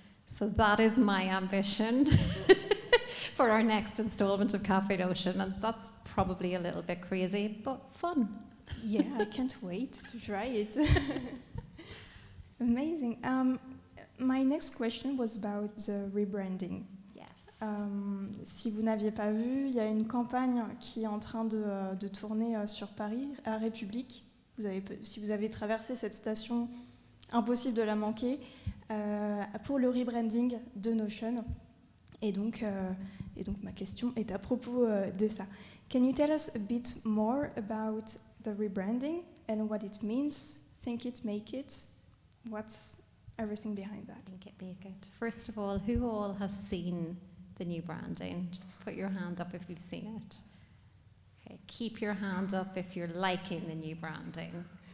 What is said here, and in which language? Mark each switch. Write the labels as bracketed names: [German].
[English] So that is my ambition for our next installment of Cafe Notion, and that's probably a little bit crazy, but fun. Yeah, I can't wait to try it. Amazing. My next question was about the rebranding. Yes. [French] Si vous n'aviez pas vu, il y a une campagne qui est en train de tourner sur Paris, à République. Si vous avez traversé cette station, impossible de la manquer, pour le rebranding de Notion. Et donc ma question est à propos de ça. [English] Can you tell us a bit more about the rebranding and what it means? Think it, make it. What's everything behind that? Think it, make it. First of all, who all has seen the new branding? Just put your hand up if you've seen it. Okay, keep your hand up if you're liking the new branding.